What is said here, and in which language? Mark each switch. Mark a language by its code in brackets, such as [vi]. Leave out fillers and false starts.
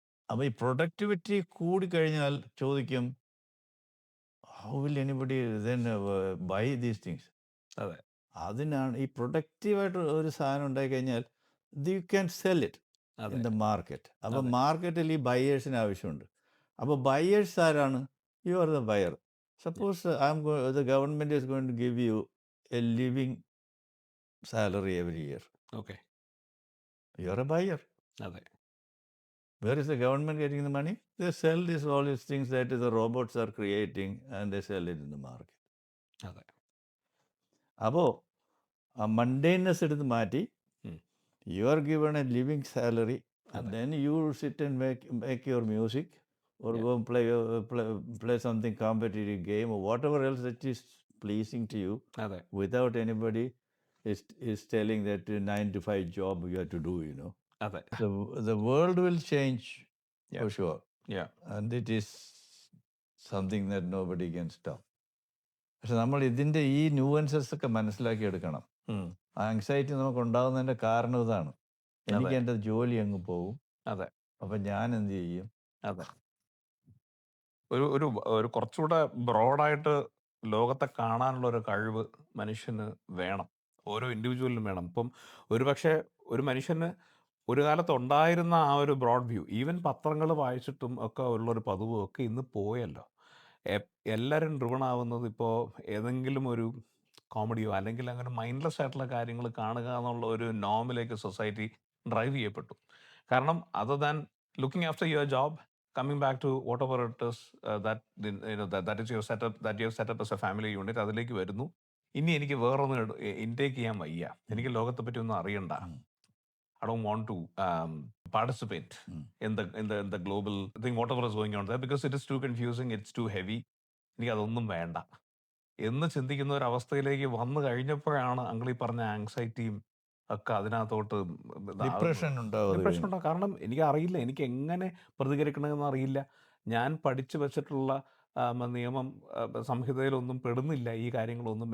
[ml] അപ്പോൾ ഈ പ്രൊഡക്ടിവിറ്റി കൂടിക്കഴിഞ്ഞാൽ ചോദിക്കും, [en] How will anybody then buy these things? [ml] അതെ. അതിനാണ് ഈ പ്രൊഡക്റ്റീവായിട്ട് ഒരു സാധനം ഉണ്ടായി കഴിഞ്ഞാൽ [en] You can sell it in the market. [ml] അപ്പോൾ മാർക്കറ്റിൽ ഈ ബയേഴ്സിന് ആവശ്യമുണ്ട്. അപ്പോൾ ബയേഴ്സ് ആരാണ്? [en] You are the buyer. Suppose the government is going to give you a living salary every year. Okay. You are a buyer. [ml] അതെ. [en] Where is the government getting the money? They sell all these things that the robots are creating and they sell it in the market. [ml] അതെ. അപ്പോൾ ആ മണ്ടേനെസ് എടുത്ത് മാറ്റി [en] you are given a living salary and then you sit and make your music or Yeah. go and play something competitive game or whatever else that is pleasing to you [ml] അതെ [en] without anybody is telling that 9 to 5 job you have to do, you know. [ml] അതെ [en] The world will change Yeah. for sure, Yeah. and it is something that nobody can stop. [ml] പക്ഷെ നമ്മൾ ഇതിൻ്റെ ഈ nuances ഒക്കെ മനസ്സിലാക്കി എടുക്കണം. ഉം. ആങ്സൈറ്റി നമുക്ക് ഉണ്ടാകുന്നതിൻ്റെ കാരണം ഇതാണ്. എനിക്ക് അതെ എൻ്റെ ജോലി അങ്ങ് പോകും, അതെ അപ്പം ഞാൻ എന്ത് ചെയ്യും? അതെ ഒരു ഒരു ഒരു കുറച്ചുകൂടെ ബ്രോഡായിട്ട് ലോകത്തെ കാണാനുള്ള ഒരു കഴിവ് മനുഷ്യന് വേണം. ഓരോ ഇൻഡിവിജ്വലിനും വേണം. ഇപ്പം ഒരുപക്ഷെ ഒരു മനുഷ്യന് ഒരു കാലത്ത് ഉണ്ടായിരുന്ന ആ ഒരു ബ്രോഡ് വ്യൂ, ഈവൻ പത്രങ്ങൾ വായിച്ചിട്ടും ഒക്കെ ഉള്ളൊരു പതിവും ഒക്കെ ഇന്ന് പോയല്ലോ. എല്ലാവരും ഡ്രിവൺ ആവുന്നത് ഇപ്പോൾ ഏതെങ്കിലും ഒരു കോമഡിയോ അല്ലെങ്കിൽ അങ്ങനെ മൈൻഡ്ലെസ് ആയിട്ടുള്ള കാര്യങ്ങൾ കാണുക എന്നുള്ള ഒരു നോമിലേക്ക് സൊസൈറ്റി ഡ്രൈവ് ചെയ്യപ്പെട്ടു. കാരണം [en] other than looking after your job, coming back to whatever it is that is your setup, that you have set up as a family unit, [ml] അതിലേക്ക് വരുന്നു. ഇനി എനിക്ക് വേറൊന്ന് ഇൻടേക്ക് ചെയ്യാൻ വയ്യ, എനിക്ക് ലോകത്തെ പറ്റി ഒന്നും അറിയണ്ട. [en] I don't want to participate in the global thing, whatever is going on there, because it is too confusing, it's too heavy. [ml] എനിക്ക് അതൊന്നും വേണ്ട എന്ന് ചിന്തിക്കുന്ന ഒരു അവസ്ഥയിലേക്ക് വന്നു കഴിഞ്ഞപ്പോഴാണ് അങ്കിൾ ഈ പറഞ്ഞ ആങ്സൈറ്റിയും ഒക്കെ അതിനകത്തോട്ട് ഡിപ്രഷൻ ഉണ്ടാവും. ഡിപ്രഷൻ ഉണ്ടാകും. കാരണം എനിക്ക് അറിയില്ല, എനിക്ക് എങ്ങനെ പ്രതികരിക്കണമെന്ന് അറിയില്ല. ഞാൻ പഠിച്ചു വെച്ചിട്ടുള്ള നിയമം സംഹിതയിലൊന്നും പെടുന്നില്ല ഈ കാര്യങ്ങളൊന്നും.